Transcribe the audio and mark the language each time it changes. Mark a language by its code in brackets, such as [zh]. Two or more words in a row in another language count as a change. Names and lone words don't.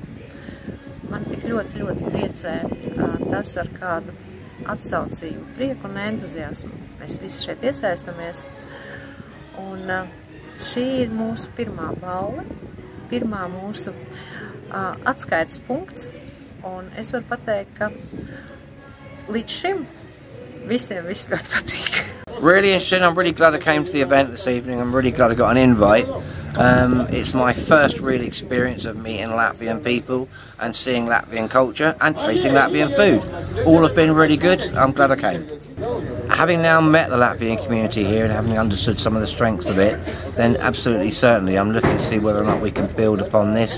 [lv] Man tik ļoti priecē tas, ar kādu atsaucību, prieku un entuziasmu mēs visi šeit iesaistamies. Un šī ir mūsu pirmā balva, pirmā mūsu atskaites punkts. Un es varu pateikt, ka līdz šim visiem viss ļoti patīk. [en] Really interesting. I'm really glad I came to the event this evening. I'm really glad I got an invite. It's my first real experience of meeting Latvian people and seeing Latvian culture and tasting Latvian food. All have been really good. I'm glad I came. Having now met the Latvian community here and having understood some of the strengths of it, then absolutely certainly I'm looking to see whether or not we can build upon this.